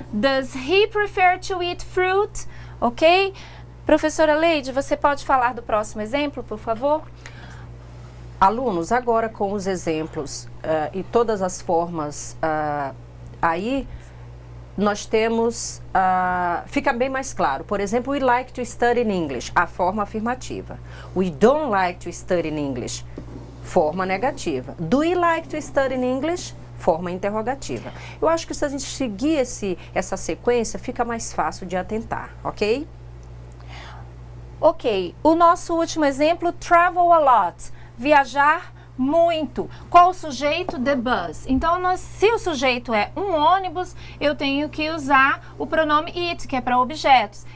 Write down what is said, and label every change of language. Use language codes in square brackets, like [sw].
[en] Does he prefer to eat fruit? Ok? [pt] Professora Leide, você pode falar do próximo exemplo, por favor? Alunos, agora com os exemplos e todas as formas aí, nós temos, fica bem mais claro. Por exemplo, [en] we like to study in English, [pt] a forma afirmativa. [en] We don't like to study in English, [pt] forma negativa. [en] Do we like to study in English? [pt] Forma interrogativa. Eu acho que se a gente seguir essa sequência, fica mais fácil de atentar, ok? Ok, o nosso último exemplo, [en] travel a lot. [pt] Viajar muito. Qual o sujeito? [en] The bus. [pt] Então, se o sujeito é um ônibus, eu tenho que usar o pronome it, que é para objetos.